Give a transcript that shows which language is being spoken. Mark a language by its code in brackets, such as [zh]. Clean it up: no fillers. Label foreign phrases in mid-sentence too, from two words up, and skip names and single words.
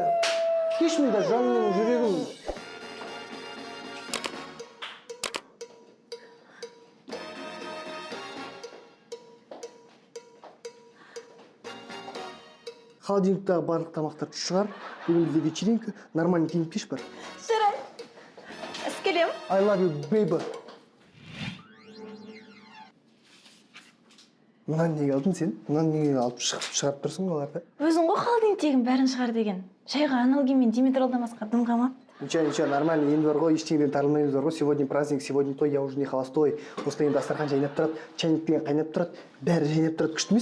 [kk] Кеш мында жанымның жүрегім. Холодильниктағы барлық тамақтарды шығар. Бүгін бізде [ru] вечеринка, нормальный [kk] киініп кеш бар. Жарай. Келем. [en] I love you, baby. [kk] Мынаны неге алдың сен? Мынаны неге алып шығарып тұрсың оларды? Өзің ғой холодильниктегінің бәрін шығар деген. Шайға аналгинмен Димитралдан басқа дым қама. [ru] Ничего, нормально, [kk] енді бар ғой, ештеңеден тарылмаймыз бар ғой. [ru] Сегодня праздник, сегодня той, я уже не холостой. [kk] Осылай енді дастархан жайнап тұрады, чайник деген қайнап тұрады, бәрі жайнап тұрады, күшті емес пе?